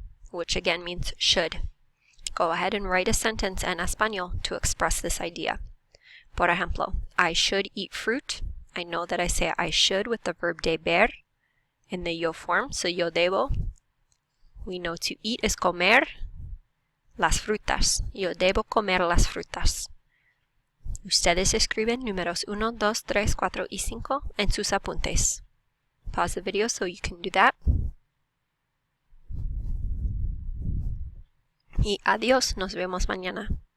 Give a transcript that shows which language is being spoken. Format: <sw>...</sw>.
<en>which again means should. Go ahead and write a sentence</en> <es>en español</es> <en>to express this idea.</en> <es>Por ejemplo,</es> <en>I should eat fruit. I know that I say I should with the verb deber in the yo form, so yo debo. We know to eat is</en> <es>comer las frutas. Yo debo comer las frutas. Ustedes escriben números 1, 2, 3, 4 y 5 en sus apuntes.</es> <en>Pause the video so you can do that.</en> <es>Y adiós, nos vemos mañana.</es>